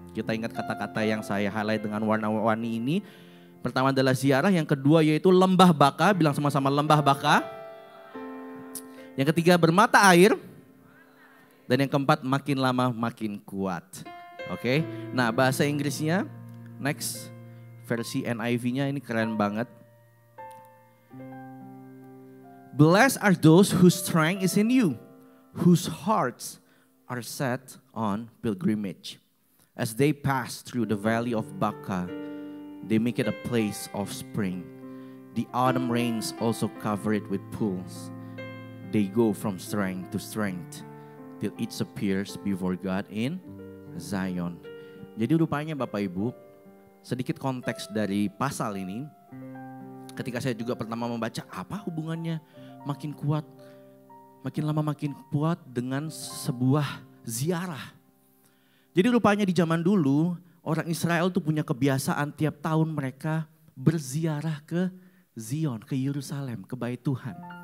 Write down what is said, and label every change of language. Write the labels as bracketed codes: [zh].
[id] Kita ingat kata-kata yang saya highlight dengan warna-warni ini. Pertama adalah ziarah, yang kedua yaitu lembah Baka, bilang sama-sama lembah Baka. Yang ketiga bermata air. Dan yang keempat makin lama makin kuat. Oke. Nah bahasa Inggrisnya next versi NIV-nya ini keren banget. [en] Blessed are those whose strength is in you, whose hearts are set on pilgrimage. As they pass through the valley of Baca, they make it a place of spring. The autumn rains also cover it with pools. They go from strength to strength till it appears before God in Zion. [id] Jadi rupanya Bapak Ibu, sedikit konteks dari pasal ini. Ketika saya juga pertama membaca, apa hubungannya makin kuat, makin lama makin kuat dengan sebuah ziarah. Jadi rupanya di zaman dulu, orang Israel tuh punya kebiasaan tiap tahun mereka berziarah ke Zion, ke Yerusalem, ke Bait Tuhan.